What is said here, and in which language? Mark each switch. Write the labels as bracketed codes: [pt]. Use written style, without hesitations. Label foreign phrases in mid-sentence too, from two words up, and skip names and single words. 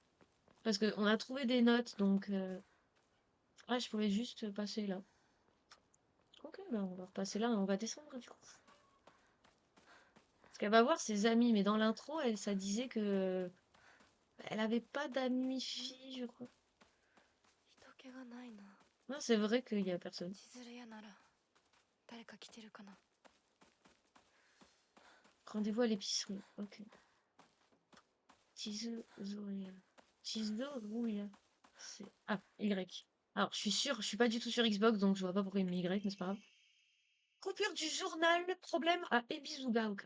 [fr] Parce qu'on a trouvé des notes, donc ah, je pouvais juste passer là. Ok, ben on va repasser là et on va descendre du coup. Parce qu'elle va voir ses amis, mais dans l'intro, elle, ça disait que elle avait pas d'amis filles, je crois. [ja] 人気がないな。 [fr] Non, c'est vrai qu'il y a personne. [ja] 地図屋なら誰か来てるかな。 [fr] Rendez-vous à l'épicerie. Ok. Tizoria. Tizoria. C'est... Ah, Y. Alors, je suis sûre, je suis pas du tout sur Xbox, donc je vois pas pourquoi il met Y, mais c'est pas grave. Coupure du journal, problème à Ebizugaoka.